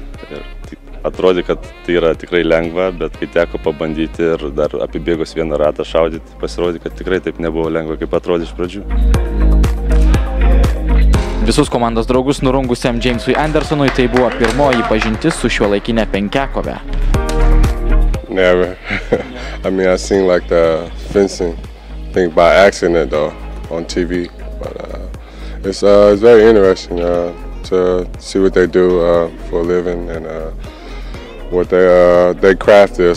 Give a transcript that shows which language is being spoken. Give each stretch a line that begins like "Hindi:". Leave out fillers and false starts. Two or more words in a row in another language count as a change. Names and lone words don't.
Lithuanian: Ir atrodė, kad tai yra tikrai lengva, bet kai teko pabandyti ir dar apibėgus vieną ratą šaudyti, pasirodė, kad tikrai taip nebuvo lengva, kaip atrodė iš pradžių. Visus komandos draugus nurungusiam Jamesui Andersonui tai buvo pirmoji pažintis su šiuolaikinė penkiakove.
English: Never. I mean, I seen like the fencing thing by accident though on TV, but it's very interesting to see what they do for a living and what their craft is.